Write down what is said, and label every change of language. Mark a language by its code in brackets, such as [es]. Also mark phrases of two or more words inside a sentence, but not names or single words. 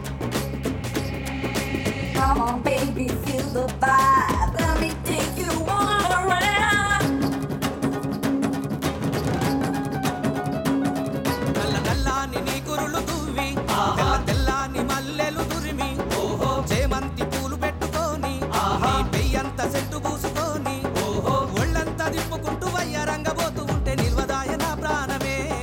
[en] Come on, baby, feel the vibe. Let me take you all around. [te] నల్ల నల్లాని నీ కురులు తువ్వి తెల్ల తెల్లాని మల్లెలు తురిమి చేమంతి పూలు పెట్టుకొని నీ పెయ్యంత సెట్టు పూసుకొని ఒళ్ళంతా దిప్పుకుంటూ వయ్యారంగబోతూ ఉంటే నిల్వదాయ నా ప్రాణమే